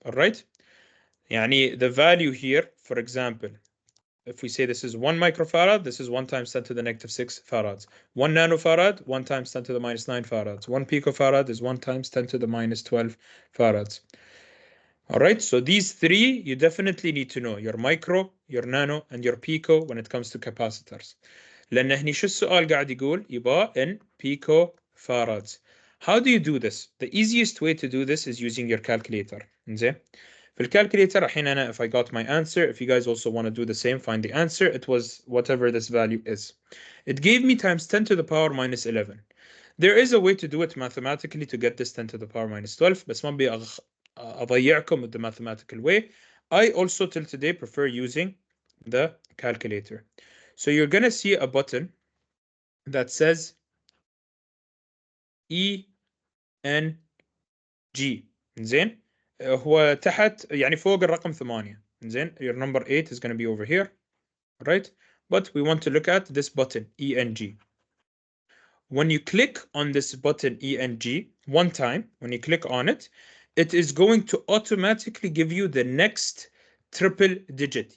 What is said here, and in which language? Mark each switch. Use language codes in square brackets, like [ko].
[en] All right? يعني the value here, for example, if we say this is 1 microfarad, this is 1 times 10 to the negative 6 farads. 1 nanofarad, 1 times 10 to the minus 9 farads. 1 picofarad is 1 times 10 to the minus 12 farads. All right, so these three you definitely need to know, your micro, your nano, and your pico when it comes to capacitors. [ar] لأن هني شو السؤال قاعد يقول؟ يبقى [en] in pico farads. How do you do this? The easiest way to do this is using your calculator. [ar] زين؟ في الكالكوليتر الحين أنا [en] if I got my answer, if you guys also want to do the same, find the answer, it was whatever this value is. It gave me times 10 to the power minus 11. There is a way to do it mathematically to get this 10 to the power minus 12, [ar] بس ما أبي أضيعكم [en] with the mathematical way. I also till today prefer using the calculator. So you're going to see a button that says ENG. [ar] زين هو تحت يعني فوق الرقم 8. [en] زين your number 8 is going to be over here, right? But we want to look at this button ENG. When you click on this button ENG one time, when you click on it, it is going to automatically give you the next triple digit.